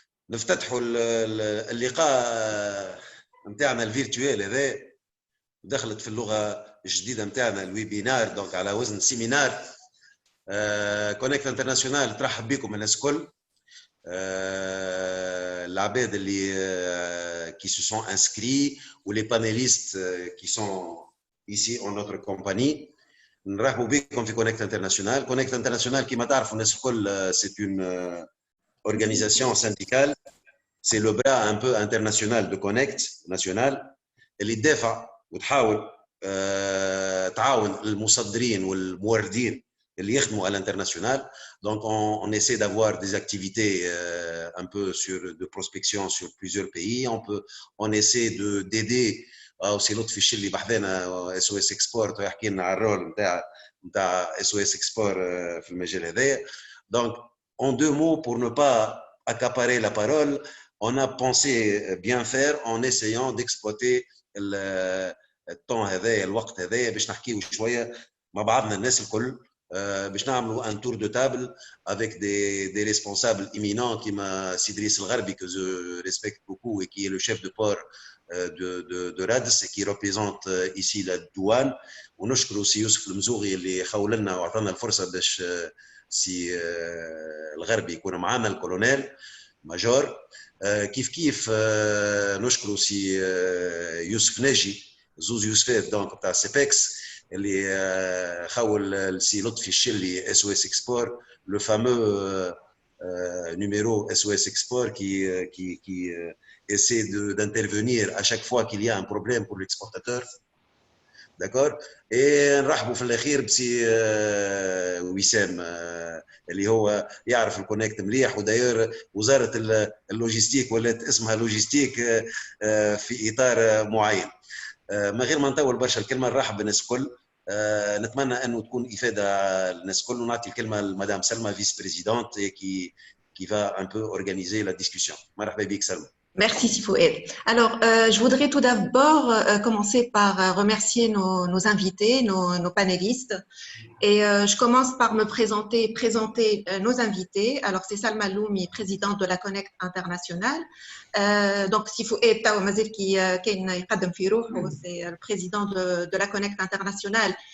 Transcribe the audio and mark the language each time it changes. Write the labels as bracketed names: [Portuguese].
[Arabic] نفتتحوا اللقاء نتاعنا الفيرتوال هذا. دخلت في اللغه الجديده نتاعنا الويبينار، دونك على وزن سيمينار. كونيكت انترناسيونال ترحب بكم الناس الكل. العباد اللي [French] qui se sont inscrits ou les panélistes qui sont ici en notre compagnie. [Arabic] نرحبوا بكم في كونيكت انترناسيونال. كونيكت انترناسيونال كما تعرفوا الناس الكل [French] c'est une organisation syndicale. C'est le bras un peu international de Connect national [Arabic] اللي تدافع وتحاول تعاون المصدرين والموردين اللي يخدموا [French] à l'international. Donc on essaie d'avoir des activités un peu de prospection sur plusieurs pays. On essaie d'aider aussi l'autre fichier [Arabic] اللي بحثنا SOS Export ويحكي لنا على الرول نتاع SOS Export في المجال هذا. [French] Donc en deux mots, pour ne pas accaparer la parole, on a pensé bien faire en essayant d'exploiter الطون هذا الوقت هذا [Arabic] باش نحكيو شويه مع بعضنا الناس الكل، [French] باش نعملوا un tour de table avec des responsables éminents كيما سيدريس الغربي que je respecte beaucoup et qui est le chef de port de RADS et qui représente ici la douane. [Arabic] ونشكر سي يوسف المزوغي اللي خول لنا واعطانا الفرصه باش سي الغربي يكون معنا الكولونيل ماجور. كيف نشكر سي يوسف ناجي زوز يوسفات دونك بتاع سيبكس اللي خول السي لطفي الشلي SOS Export [French] le fameux numéro SOS Export qui essaie d'intervenir à chaque fois qu'il y a un problème pour l'exportateur. D'accord. Et [Arabic] نرحبوا في الاخير بسي وسام اللي هو يعرف الكونكت مليح، وداير وزاره اللوجيستيك ولات اسمها لوجيستيك في اطار معين. من غير ما نطول برشا الكلمه نرحب بالناس الكل. نتمنى انه تكون افاده للناس الكل، ونعطي الكلمه لمدام سلمى فيس بريزيدونت [French] qui va un peu organiser la discussion. [Arabic] مرحبا بك سلمى. [French] Merci Sifoued. Alors, je voudrais tout d'abord commencer par remercier nos invités, nos panélistes. Et je commence par présenter nos invités. Alors, c'est Salma Loumi, présidente de la Connect International. Donc, Sifoued Tawamazir qui c'est le président de la Connect International.